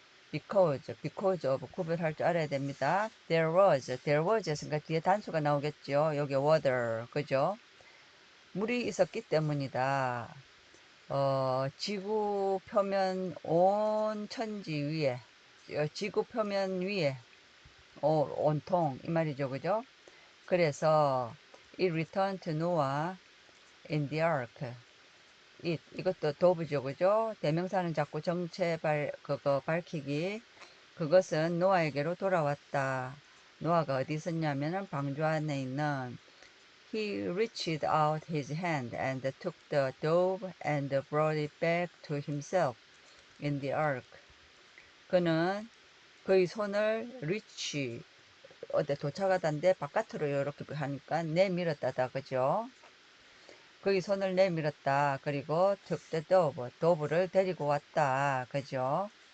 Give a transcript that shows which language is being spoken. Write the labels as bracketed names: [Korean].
[Korean] because of 구별할 줄 알아야 됩니다. there was 했으니까 뒤에 단수가 나오겠죠. 여기 water, 그죠? 물이 있었기 때문이다. 지구 표면 온 천지 위에, 지구 표면 위에, 온통 이 말이죠. 그죠? 그래서 [English] it returned to Noah in the ark. [Korean] 이것도 dove죠. 그죠? 대명사는 자꾸 정체 그거 밝히기. 그것은 노아에게로 돌아왔다. 노아가 어디 있었냐면은 방주 안에 있는 [English] He reached out his hand and took the dove and brought it back to himself in the ark. [Korean] 그는 그의 손을 reach 어디 도착하다인데 바깥으로 이렇게 하니까 내밀었다다. 그죠? 그의 손을 내밀었다. 그리고 [English] took the dove, [Korean] 도브를 데리고 왔다. 그죠?